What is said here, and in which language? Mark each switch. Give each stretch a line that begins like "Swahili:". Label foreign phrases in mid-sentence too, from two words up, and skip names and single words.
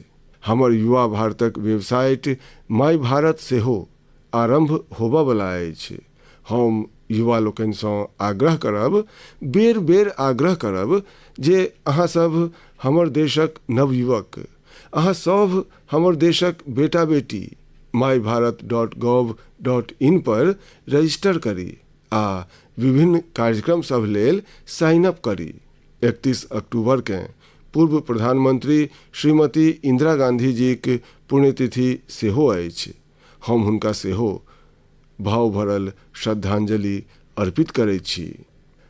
Maithili: हमर युवा भारतक वेबसाइट माय भारत सेहो आरंभ होबय वाला अछि। हम युवा लोकनि सँ आग्रह करब, बेर बेर आग्रह करब जे अहाँ सब हमर देशक नवयुवक, अहाँ सब हमर देशक बेटा बेटी mybharat.gov.in पर रजिस्टर करी आ विभिन्न कार्यक्रम सब लेल
English: sign up
Maithili: करी। 31 अक्टूबर के पूर्व प्रधानमंत्री श्रीमती इंदिरा गांधी जी के पुण्यतिथि सेहो अछि। हम हुनका सेहो भाव भरल श्रद्धांजलि अर्पित करैत छी।